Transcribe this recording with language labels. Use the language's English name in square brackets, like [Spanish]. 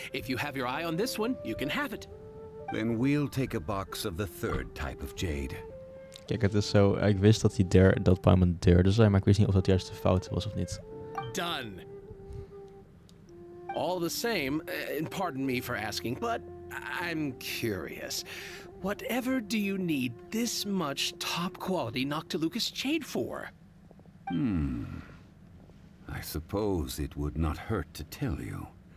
[English] If you have your eye on this one, you can have it. Then we'll take a box of the third type of jade. [Dutch] Kijk, het is zo. Ik wist dat dat Paimon derde zijn, maar ik wist niet of dat juist de fout was of niet. [English] Done. All the same, and pardon me for asking, but I'm curious. Whatever do you need this much top-quality Noctilucous jade for? I suppose it would not hurt to tell you.